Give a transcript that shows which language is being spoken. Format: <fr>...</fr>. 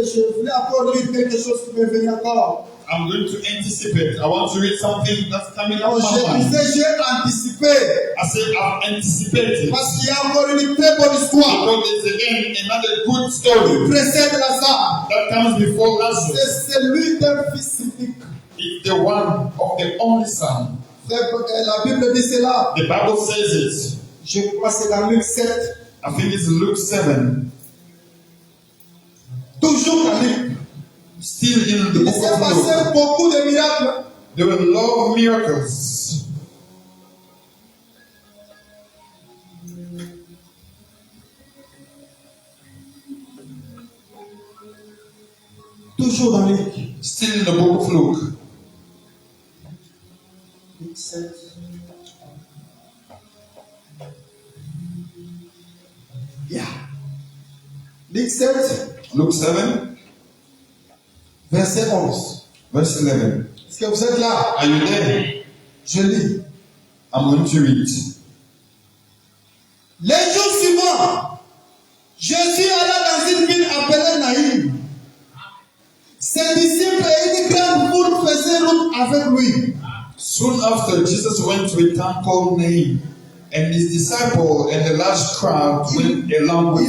<fr>Je voulais encore lire quelque chose qui me venait encore.</fr> <en>I'm going to anticipate. I want to read something that's coming</en> <fr>Non,</fr> <en>up my mind.</en> <fr>j'ai anticipé.</fr> <en>I say I've anticipated.</en> <fr>Parce qu'il y a encore une très bonne histoire</fr> <en>Because there's again another good</en> <fr>qui</fr> <en>story</en> <fr>précède Lazare.</fr> <en>that comes before Lazarus.</en> <fr>C'est celui d'un fils unique.</fr> <en>It's the one of the only son.</en> <fr>La Bible dit cela.</fr> <en>The Bible says it.</en> <fr>Je crois que c'est dans Luc 7.</fr> <en>I think it's Luke 7.</en> <fr>Toujours dans Luc.</fr> <en>Still in the</en> <fr>Il</fr> <en>book</en> <fr>s'est</fr> <en>of Luke.</en> <fr>passé beaucoup de miracles.</fr> <en>There were a lot of miracles.</en> <fr>Toujours dans Luc.</fr> <en>Still in the book of Luke.</en> <fr>Luc 7.</fr> <en>Yeah. Luc 7, Luke 7,</en> <fr>verset 11.</fr> <en>verse 11.</en> <fr>Est-ce que vous êtes là?</fr> <en>Are you there?</en> <fr>Je lis.</fr> <en>I'm going to read.</en> <fr>Les jours suivants, Jésus alla dans une ville appelée Naïm. Ses disciples et une grande foule faisaient route avec lui.</fr> <en>Soon after, Jesus went to a town called Nain, and his disciple and a large crowd went along with</en>